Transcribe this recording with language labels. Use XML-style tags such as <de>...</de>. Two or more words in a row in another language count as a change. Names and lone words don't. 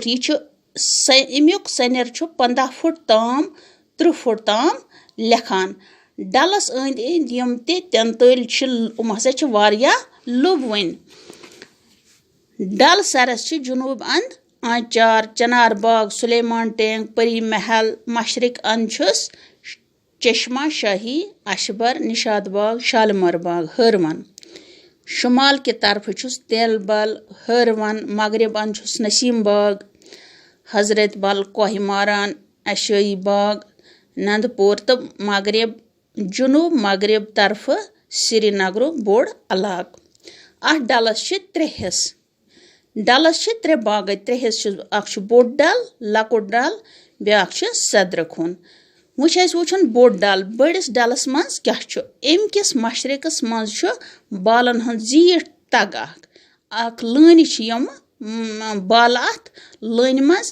<ks>यह छु अमुक सनर छु 15 फुट ताम 30 फुट ताम लेखान। डलस अंद अंद यम ते तेंतल हसा छु वारिया लुबवन। डल सरस छु जुनूब अंद आंचार चनार बाग सुलेमान टेंग परी महल मशरिक अंद छुस चश्मा शाही अशबर निशात बाग शालमर बाग हरवन। शुमाल की तरफ छुस तेलबल हरवन मगरब अंद छुस नसीम बाग हजरत बल कोहिमारान ऐशोई बाग नंदपोर तो मगरब जुनूब मगरब तरफ श्रीनगर बोड़ इलाक। अथ डलस छ 3 हिस्स। डलस छ 3 बाग 3 हिस्स अख छ बोड़ डल लकुट डल ब्याख छ सदरखुन। वुछन बोड़ डल। बड़िस डलस मज क्या छु अमकिस मशरकस मज छु बालन हंद जीठ तग अख लान छ यम बाल अथ लान मज।</ks>